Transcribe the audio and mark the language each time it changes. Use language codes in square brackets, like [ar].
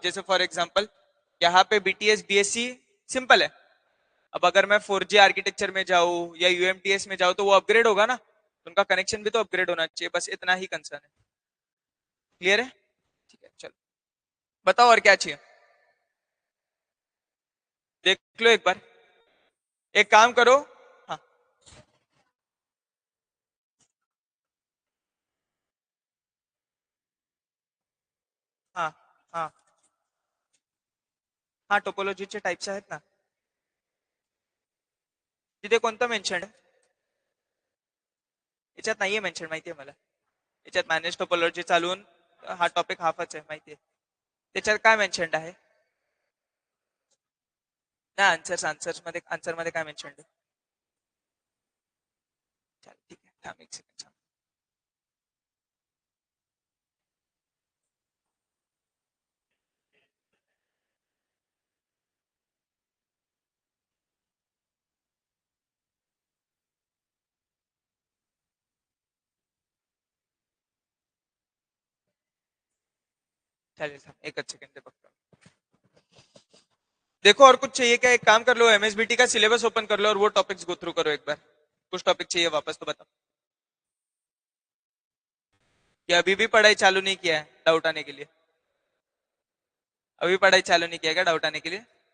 [hi] अब जैसे for example यहाँ पे बीटीएस बीएससी सिंपल है, अब अगर मैं 4G आर्किटेक्चर में जाऊँ या यूएमटीएस में जाऊँ तो वो अपग्रेड होगा ना, तो उनका कनेक्शन भी तो अपग्रेड होना चाहिए। बस इतना ही कंसर्न है। क्लियर है? ठीक है, चलो बताओ और क्या चाहिए, देख लो एक बार। एक काम करो, [mr] हाँ हाँ हाँ हाँ, टोपोलॉजीचे टाइप्स आहेत ना, तिथे कोणतं मेन्शन आहे? याच्यात नाहीये मेन्शन, माहितीये मला। याच्यात मॅनेज टोपोलॉजी चालून हा टॉपिक हाफच आहे, माहितीये। त्याच्यात काय मेन्शन आहे? नाही, आन्सर मध्ये काय मेन्शन आहे? चल ठीक आहे, थांब एक सेकंड। चालेल, थांब एकच सेकंड दे फक्त। [hi] देखो और कुछ चाहिए क्या? एक काम कर लो, एमएसबीटी का सिलेबस ओपन कर लो और वो टॉपिक्स गो थ्रू करो एक बार। कुछ टॉपिक चाहिए वापस तो बताओ, कि अभी भी पढ़ाई चालू नहीं किया है डाउट आने के लिए? अभी पढ़ाई चालू नहीं किया क्या डाउट आने के लिए?